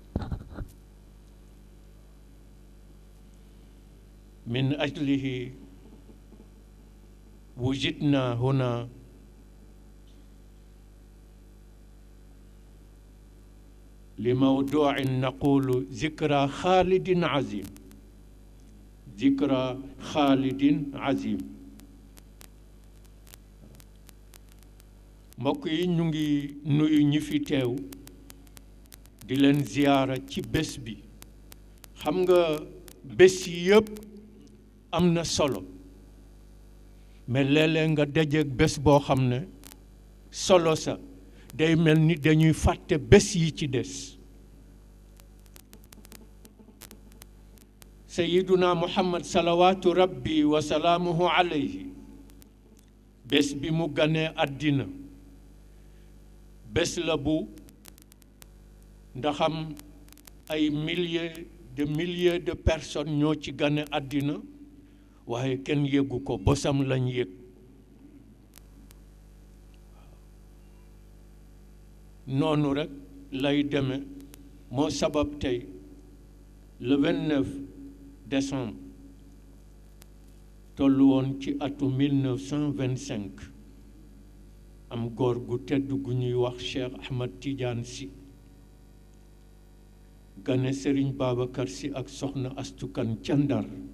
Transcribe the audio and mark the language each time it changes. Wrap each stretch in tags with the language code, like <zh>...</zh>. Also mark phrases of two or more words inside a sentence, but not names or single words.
<ar>من أجله وجدنا هنا لموضوع نقول ذكرى خالد عظيم، ذكرى خالد عظيم.</ar> <wo>mbokk yi ñu ngi nuyu ñi fi teew di leen ziyaara ci bés bi. xam nga bés yi yëpp am na solo, mais léeg-léeg nga dajeeg bés boo xam ne solo sa day mel ni dañuy fàtte bés yi ci des.</wo> <ar>سيدنا محمد صلوات ربي وسلامه عليه</ar> <wo>bés bi mu ganee àddina bés la bu ndaxam ay</wo> <fr>milliers de personnes</fr> <wo>ñoo ci gane àddina waaye kenn yëgu ko bosam lañ yëg noonu rek lay deme moo sabab tey</wo> <fr>le 29 décembre</fr> <wo>tollu woon ci atu 1925 am góor gu tedd gu ñuy wax Cheikh Ahmad Tidiane Sy gane Serigne Babacar Sy ak soxna astukan ca Ndar</wo>